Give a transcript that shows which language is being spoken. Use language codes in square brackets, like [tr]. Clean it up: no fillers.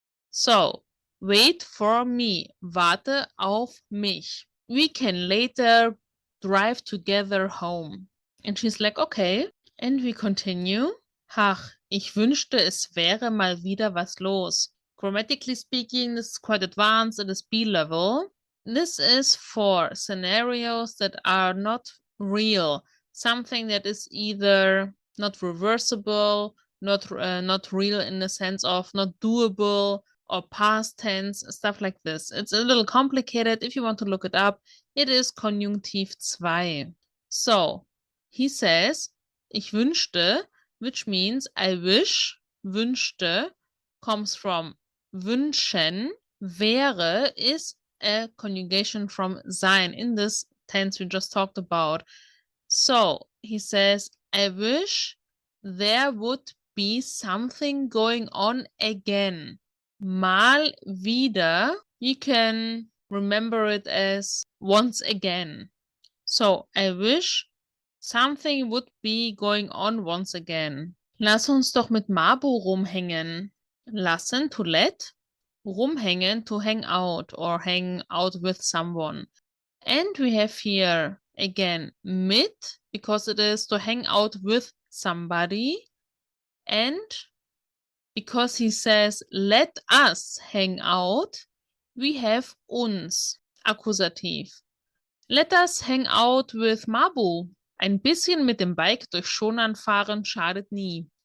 [en] So, wait for me, [de] warte auf mich. [en] We can later drive together home. And she's like, okay. And we continue. [de] Ach, ich wünschte, es wäre mal wieder was los. [en] Grammatically speaking, this is quite advanced. It is B level. This is for scenarios that are not real. Something that is either not reversible, not real in the sense of not doable, or past tense, stuff like this. It's a little complicated. If you want to look it up, it is Konjunktiv II. So, he says, ich wünschte, which means I wish, wünschte, comes from wünschen, wäre is a conjugation from sein in this tense we just talked about. So, he says, I wish there would be something going on again. Mal wieder, you can remember it as once again. So, I wish something would be going on once again. [de] Lass uns doch mit Mabo rumhängen. [en] Lassen, to let. Rumhängen, to hang out or hang out with someone. And we have here, again, mit, because it is to hang out with somebody. And because he says, let us hang out, we have uns, Akkusativ. Let us hang out with Mabu. [de] Ein bisschen mit dem Bike durch Schonan fahren schadet nie.